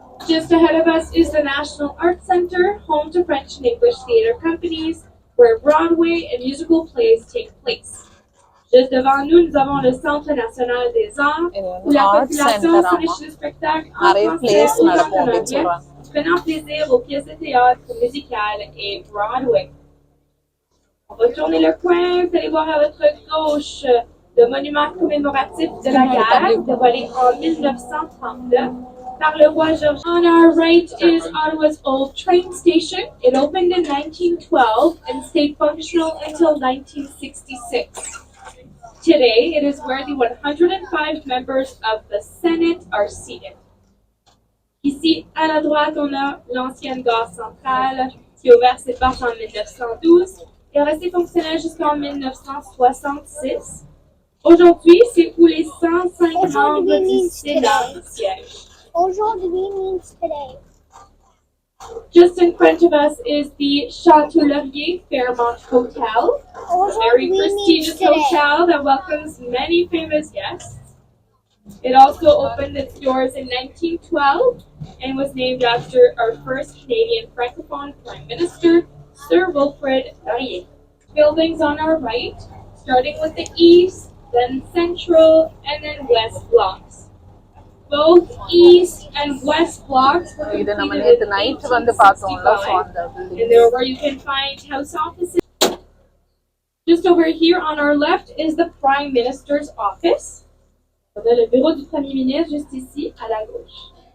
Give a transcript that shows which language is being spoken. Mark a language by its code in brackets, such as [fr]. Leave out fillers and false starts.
[en] Just ahead of us is the National Arts Center, home to French and English theatre companies, where Broadway and musical plays take place. [fr] Juste devant nous, nous avons le Centre national des arts, où la population s'enrichit du spectacle en français ou en canadien, prenant plaisir aux pièces de théâtre musicales et Broadway. On va tourner le coin, vous allez voir à votre gauche le monument commémoratif de la guerre, dévoilé en 1939 par le roi Georges. [en] On our right is Ottawa's old train station. It opened in 1912 and stayed functional until 1966. Today, it is where the 105 members of the Senate are seated. [fr] Ici, à la droite, on a l'ancienne gare centrale qui a ouvert ses portes en 1912 et est restée fonctionnelle jusqu'en 1966. Aujourd'hui, c'est où les 105 membres du Sénat siègent. [en] Aujourd'hui means today. Just in front of us is the Chateau Laurier Fairmont Hotel, a very prestigious hotel that welcomes many famous guests. It also opened its doors in 1912 and was named after our first Canadian Francophone Prime Minister, Sir Wilfrid Laurier. Buildings on our right, starting with the east, then central, and then west blocks. Both east and west blocks were completed in 1865, and there where you can find house offices. Just over here on our left is the Prime Minister's office. [fr] On a le bureau du Premier ministre juste ici à la gauche.